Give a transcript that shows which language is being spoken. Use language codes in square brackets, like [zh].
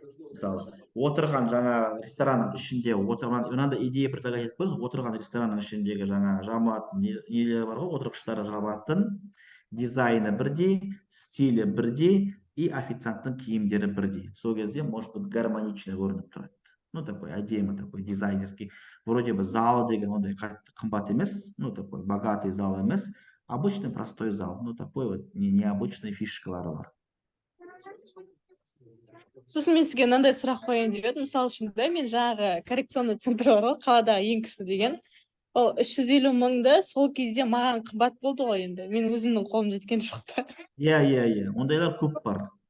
[kk] Мысалы, отырған ресторанның ішінде отырған, мынандай идея предлагать етіп қойыңыз, отырған ресторанның ішіндегі жамылатын нелері бар ғой, отырғыштары жабатын, дизайны бірдей, стилі бірдей, и официанттың киімдері бірдей. Сол кезде, [ru] может быть, гармонично [kk] көрініп тұрады. [ru] Такой әдемі, такой дизайнерский. Вроде бы зал [kk] деген ондай қымбат емес, [ru] такой богатый зал емес, обычный простой зал. Такой вот необычный [kk] фишкалары бар. Сосын мен сізге мынандай сұрақ қояйын деп едім. Мысалы үшін да мен жаңағы коррекционный центр бар ғой, қаладағы ең күшті деген. Ол 350 мыңды сол кезде маған қымбат болды ғой енді. Мен өзімнің қолым жеткен жоқ та. Иә. Ондайлар көп бар.